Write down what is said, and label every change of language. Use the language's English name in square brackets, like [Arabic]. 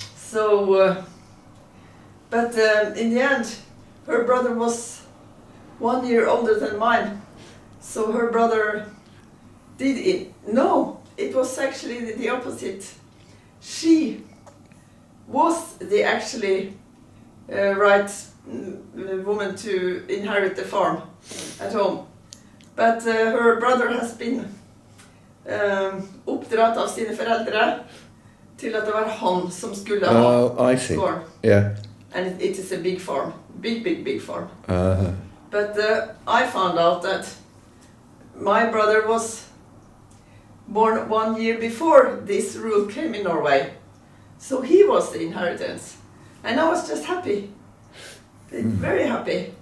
[English] So, but in the end, her brother was 1 year older than mine. So her brother did it. No, it was actually the opposite. She was the actually right woman to inherit the farm at home. But her brother has been [Norwegian] oppdratt av sine foreldre til at det var han som skulle ha farm. [English] Yeah. And it is a big farm, big farm. Uh-huh. But I found out that my brother was born 1 year before this rule came in Norway. So he was the inheritance. And I was just happy. Very happy.